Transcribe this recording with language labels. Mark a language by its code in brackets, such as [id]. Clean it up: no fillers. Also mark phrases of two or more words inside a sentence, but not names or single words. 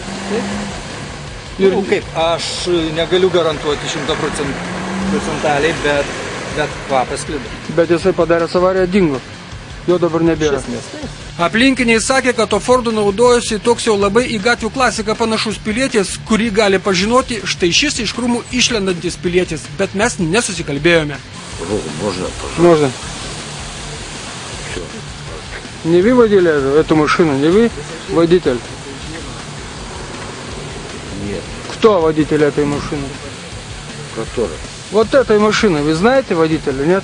[lt] Ir kaip, aš negaliu garantuoti 100%, bet kvapas sklido. Bet jisai padaręs avariją dingo. Jo dabar nebėra. Aplinkiniai sakė, kad to Fordu naudojosi toks jau labai į gatvių klasiką panašus pilietis, kurį gali pažinoti štai šis iš krūmų išlendantis pilietis, bet mes nesusikalbėjome. [ru] Можно. Не вы водили эту машину, не вы водитель? Нет. Кто водитель этой машины? Который? Вот этой машины. Вы знаете водителя, нет?